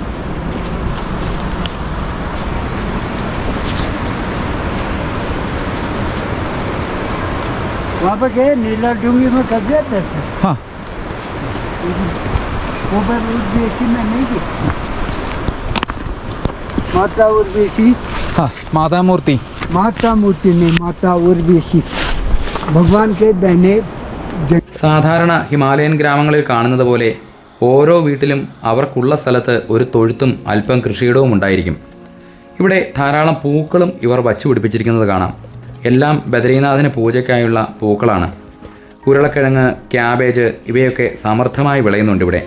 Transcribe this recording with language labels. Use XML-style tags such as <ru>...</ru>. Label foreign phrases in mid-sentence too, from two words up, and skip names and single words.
<hi>वहाँ पे गए नीला डूंगी में कर गए थे। हाँ। वो पर उर्वेशी में नहीं गई, माता उर्वेशी। हाँ, माता मूर्ति। माता मूर्ति नहीं, माता उर्वेशी भगवान के बहने।</hi> <ml>സാധാരണ ഹിമാലയൻ ഗ്രാമങ്ങളിൽ കാണുന്നത് പോലെ ഓരോ വീട്ടിലും അവർക്കുള്ള സ്ഥലത്ത് ഒരു തൊഴുത്തും അല്പം കൃഷിയിടവും ഉണ്ടായിരിക്കും. ഇവിടെ ധാരാളം പൂക്കളും ഇവർ വച്ചു പിടിപ്പിച്ചിരിക്കുന്നത് കാണാം. എല്ലാം ബദ്രീനാഥിന് പൂജയ്ക്കായുള്ള പൂക്കളാണ്. ഉരുളക്കിഴങ്ങ്, ക്യാബേജ് ഇവയൊക്കെ സമൃദ്ധമായി വിളയുന്നുണ്ട് ഇവിടെ.</ml>